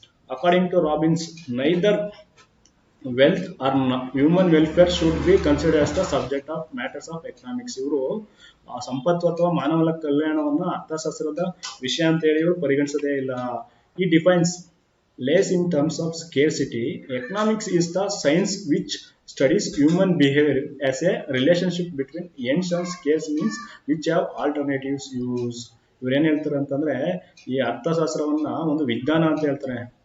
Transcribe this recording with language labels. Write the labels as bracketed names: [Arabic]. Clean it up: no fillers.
[English] According to Robbins, neither wealth or human welfare should be considered as the subject of matters of economics. [Kannada] ಇವರು ಸಂಪತ್ತು ಅಥವಾ ಮಾನವನ ಕಲ್ಯಾಣವನ್ನ ಅರ್ಥಶಾಸ್ತ್ರದ ವಿಷಯ ಅಂತ ಹೇಳಿ ಇವರು ಪರಿಗಣಿಸದೇ ಇಲ್ಲ. [English] ಈ defines lays in terms of scarcity. Economics is the science which studies human behavior as a relationship between ends and scarce means which have alternatives use. [Kannada] ಇವ್ರೇನ್ ಹೇಳ್ತಾರೆ ಅಂತಂದ್ರೆ, ಈ ಅರ್ಥಶಾಸ್ತ್ರವನ್ನ ಒಂದು ವಿಜ್ಞಾನ ಅಂತ ಹೇಳ್ತಾರೆ.